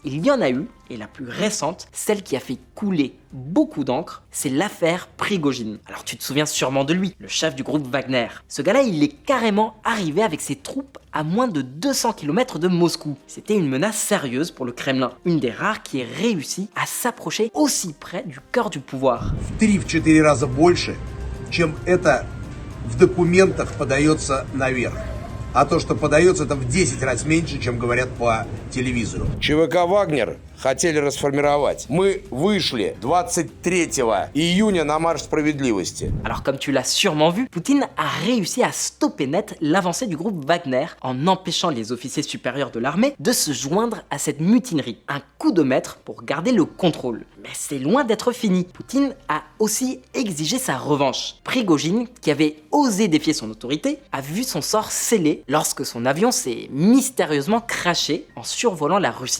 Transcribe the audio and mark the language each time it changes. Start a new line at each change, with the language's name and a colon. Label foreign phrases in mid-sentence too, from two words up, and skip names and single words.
French: Il y en a eu, et la plus récente, celle qui a fait couler beaucoup d'encre, c'est l'affaire Prigojine. Alors tu te souviens sûrement de lui, le chef du groupe Wagner. Ce gars-là, il est carrément arrivé avec ses troupes à moins de 200 km de Moscou. C'était une menace sérieuse pour le Kremlin, une des rares qui ait réussi à s'approcher aussi près du cœur du pouvoir.
Russian: В 3-4 раза больше, чем это в документах подается наверх. А то, что подается, это в 10 раз меньше, чем говорят по телевизору. ЧВК «Вагнер» хотели расформировать. Мы вышли 23 июня на марш справедливости.
French: Alors comme tu l'as sûrement vu, Poutine a réussi à stopper net l'avancée du groupe Wagner en empêchant les officiers supérieurs de l'armée de se joindre à cette mutinerie. Un coup de maître pour garder le contrôle. Mais c'est loin d'être fini. Poutine a aussi exigé sa revanche. Prigojine, qui avait osé défier son autorité, a vu son sort scellé lorsque son avion s'est mystérieusement crashé en survolant la Russie.